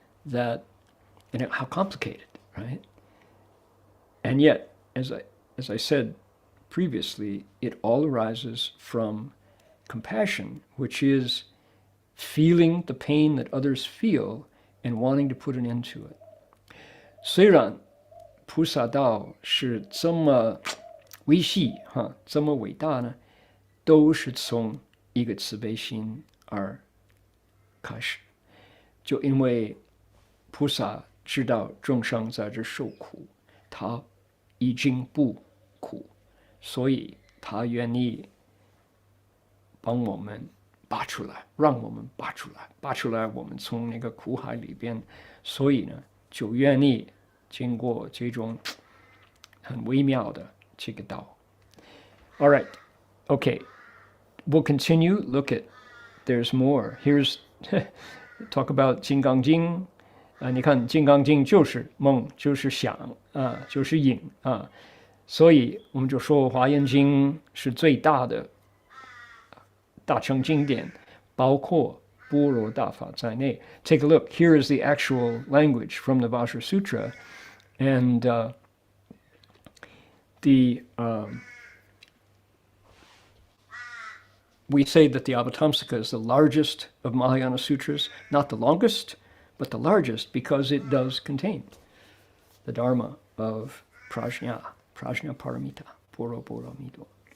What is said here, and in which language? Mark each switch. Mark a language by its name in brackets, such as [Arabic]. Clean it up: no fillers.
[English] That, and how complicated, right? And yet, as I said previously, it all arises from compassion, which is feeling the pain that others feel and wanting to put an end to it. [Chinese] 虽然菩萨道是这么微细这么伟大呢，都是从一个慈悲心而开始。就因为菩萨知道众生在这受苦，他已经不苦，所以他愿意帮我们拔出来，让我们拔出来我们从那个苦海里边，所以呢，就愿意经过这种很微妙的这个道。 [English] All right, okay, we'll continue. Look at, there's more. Here's talk about 金刚经。 [Chinese] 你看《金刚经》就是梦，就是想就是影所以我们就说《华严经》是最大的大乘经典，包括般若大法在内。 [English] Take a look. Here is the actual language from the Vasu Sutra, and we say that the Avatamsaka is the largest of Mahayana sutras, not the longest, but the largest because it does contain the Dharma of Prajna Paramita, Poro Mido.